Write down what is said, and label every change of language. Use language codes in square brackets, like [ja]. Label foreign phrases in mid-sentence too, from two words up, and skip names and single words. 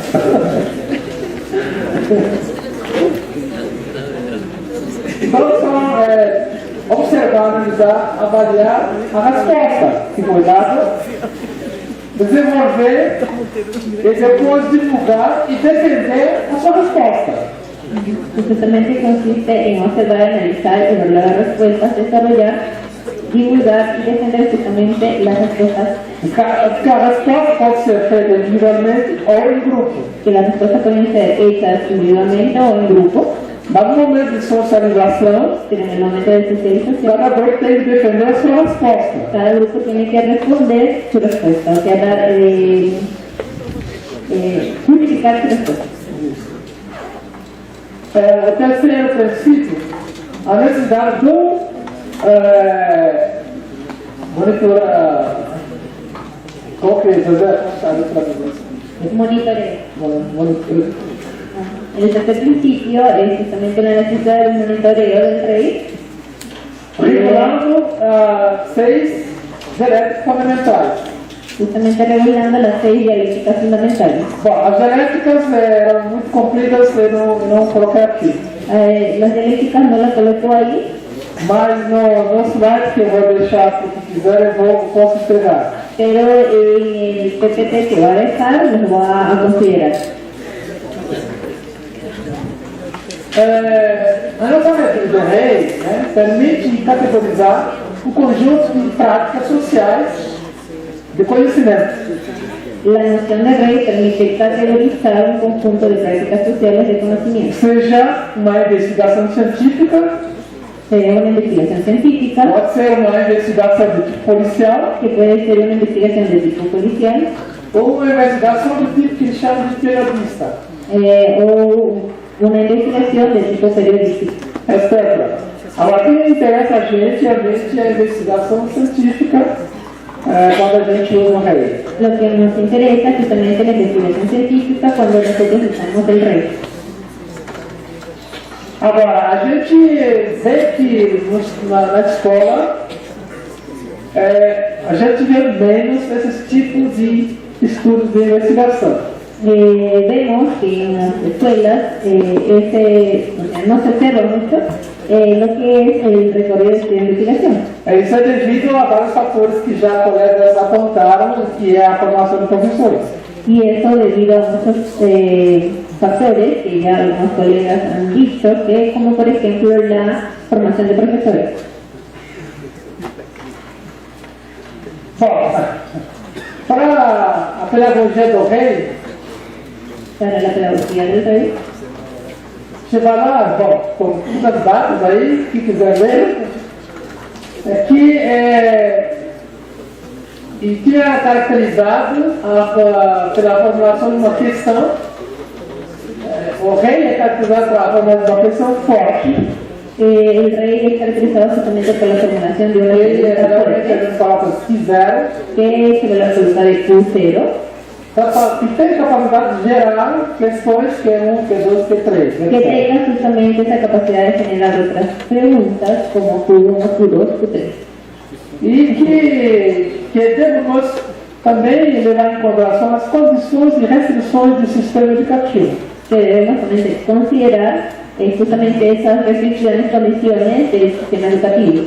[pt] Então, só observar, analisar, avaliar a resposta que foi dada. desenvolver e depois divulgar e defender a sua resposta. [es] Justamente consiste en observar, analizar, evaluar las respuestas, desarrollar, divulgar y defender justamente las respuestas. [pt] Porque a resposta pode ser feita individualmente ou em grupo. [es] Que las respuestas pueden ser hechas individualmente o en grupo. [pt] Mas no momento de socialização, [es] Pero en el momento de socialización, [pt] cada grupo tem que defender a sua resposta. [es] cada grupo tiene que responder su respuesta, o sea, justificar su respuesta. [pt] O terceiro princípio, a necessidade do monitorar. Qual que é, José? [es] Monitoreo. El tercer principio es justamente la necesidad del monitoreo del rey, [pt] Regulando 6 dialéticas fundamentais. [es] justamente regulando las 6 dialécticas fundamentales. [pt] Bom, as dialéticas eram muito compridas e não coloquei aqui. [es] Las dialécticas no las coloco ahí, [pt] Mas no slide que eu vou deixar para quem quiser, posso entregar. [es] pero en el PPT que va a dejar los va a considerar. [pt] A nossa método do rei permite categorizar o conjunto de práticas sociais de conhecimento. [es] La noción de rey permite categorizar un conjunto de prácticas sociales de conocimiento. [pt] Seja uma investigação científica, [es] Sería una investigación científica, [pt] pode ser uma investigação de tipo policial, [es] que puede ser una investigación de tipo policial, [pt] ou uma investigação do tipo que eles chamam de periodista, [es] o una investigación de tipo periodístico. [pt] etc. Agora, o que interessa a gente é a investigação científica quando a gente usa o rei. [es] Lo que nos interesa es justamente la investigación científica cuando nosotros usamos el rey. [pt] Agora, a gente vê que na escola a gente vê menos esses tipos de estudos de investigação. [es] Vemos que en las escuelas no se observa mucho lo que es el recorrido de investigación. [pt] Isso é devido a vários fatores que já colegas apontaram, que é a formação de professores. [es] Y eso debido a muchos factores que ya algunos colegas han dicho, que como por ejemplo la formación de profesores. [pt] Bom, para a pedagogia do rei, [es] Para la pedagogía del rey, [pt] você vai lá, bom, com muitas datas aí, que quiser ver, que e tinha caracterizado pela formulação de uma questão. O rei é caracterizado pela formulação de uma questão forte. [es] el rey es caracterizado justamente por la formulación de una [pt] Ele [es] pregunta realmente fuerte, [pt] as palavras quiseram, [es] que es sobre la pregunta de Q0, [pt] que tem capacidade de gerar questões Q1, Q2, Q3. [es] que tenga justamente esa capacidad de generar otras preguntas como Q1, Q2, Q3. [pt] E que devemos também levar em consideração as condições e restrições do sistema educativo. [es] Que debemos también considerar justamente esas restricciones, condiciones del sistema educativo,